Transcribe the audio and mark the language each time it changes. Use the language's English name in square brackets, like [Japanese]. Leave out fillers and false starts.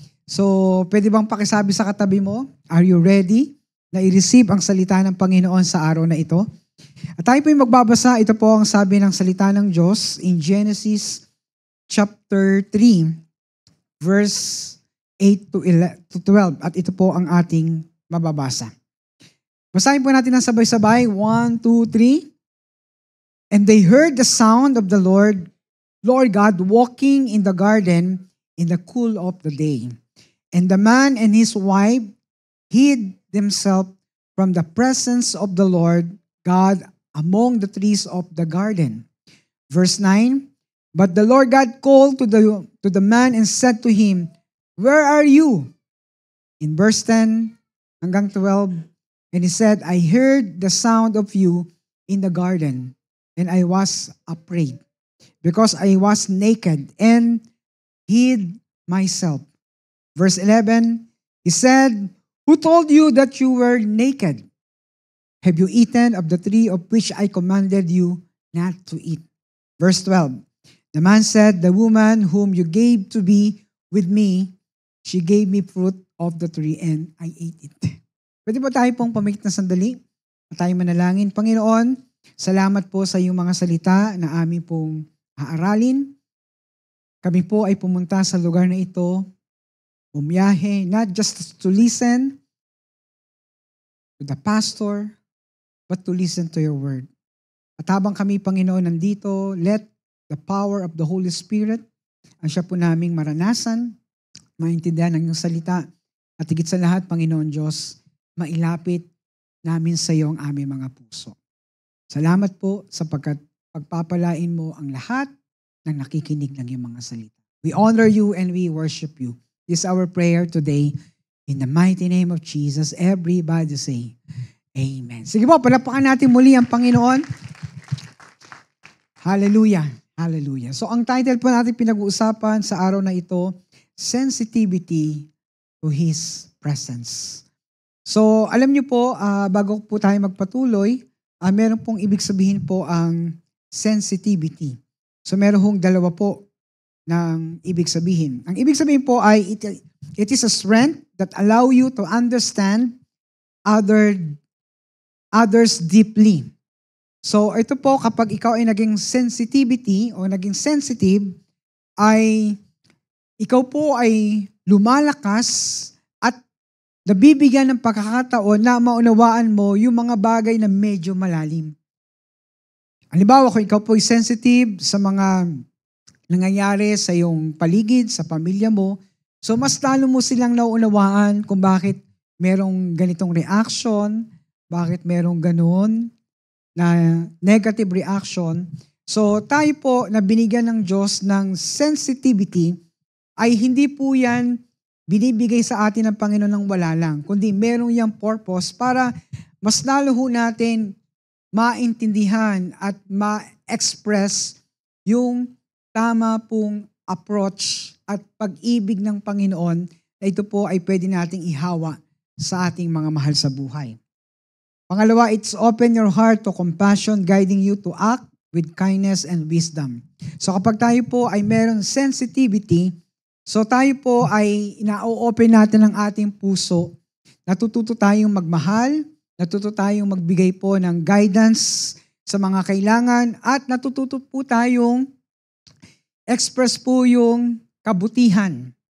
[Filipino] So, pwede bang pakisabi sa katabi mo, [English] are you ready [Filipino] na i-receive ang salita ng Panginoon sa araw na ito? At tayo po yung magbabasa, ito po ang sabi ng salita ng Diyos in Genesis chapter 3, verse 8 to 12. At ito po ang ating mababasa. Basahin po natin ng sabay-sabay. [English] 1, 2, 3. And they heard the sound of the Lord God walking in the garden in the cool of the day. And the man and his wife hid themselves from the presence of the Lord God among the trees of the garden. Verse 9, but the Lord God called to the man and said to him, where are you? In verse 10 hanggang 12, and he said, I heard the sound of you in the garden, and I was afraid, because I was naked and hid myself. Verse 11, he said, who told you that you were naked? Have you eaten of the tree of which I commanded you not to eat? Verse 12, the man said, the woman whom you gave to be with me, She gave me fruit of the tree and I ate it. [Filipino] Pwede po tayo pong pamikit na sandali at tayo manalangin. Panginoon, salamat po sa iyong mga salita na amin pong aaralin. Kami po ay pumunta sa lugar na ito, bumiyahe, [English] not just to listen to the pastor, but to listen to your word. [Filipino] At habang kami, Panginoon, nandito, [English] let the power of the Holy Spirit [Filipino] ang siya po naming maranasan, maintindihan ng iyong salita, at higit sa lahat, Panginoon Diyos, mailapit namin sa iyo ang aming mga puso. Salamat po sapagkat pagpapalain mo ang lahat ng nakikinig ng iyong mga salita. [English] We honor you and we worship you. This is our prayer today. In the mighty name of Jesus, everybody say, Amen. [Filipino] Sige po, palapakan natin muli ang Panginoon. Hallelujah. Hallelujah. So ang title po natin pinag-uusapan sa araw na ito, [English] Sensitivity to His Presence. [Filipino] So alam niyo po, bago po tayo magpatuloy, meron pong ibig sabihin po ang sensitivity. So meron hong dalawa po ng ibig sabihin. Ang ibig sabihin po ay [English] it is a strength that allow you to understand others deeply. [Filipino] So ito po, kapag ikaw ay naging sensitivity o naging sensitive, ay ikaw po ay lumalakas at nabibigyan ng pagkakataon na maunawaan mo yung mga bagay na medyo malalim. Halimbawa, kung ikaw po ay sensitive sa mga nangyayari sa iyong paligid, sa pamilya mo, so mas lalo mo silang nauunawaan kung bakit merong ganitong reaction, bakit merong ganun na negative reaction. So tayo po na binigyan ng Diyos ng sensitivity ay hindi po yan binibigay sa atin ng Panginoon ng wala lang, kundi merong yung purpose para mas lalo ho natin maintindihan at ma-express yung tama pong approach at pag-ibig ng Panginoon na ito po ay pwede nating ihawa sa ating mga mahal sa buhay. [English] Pangalawa, it's open your heart to compassion, guiding you to act with kindness and wisdom. [Filipino] So kapag tayo po ay meron sensitivity, so tayo po ay ina-open natin ang ating puso, natututo tayong magmahal, natututo tayong magbigay po ng guidance sa mga kailangan, at natututo po tayong express po yung kabutihan.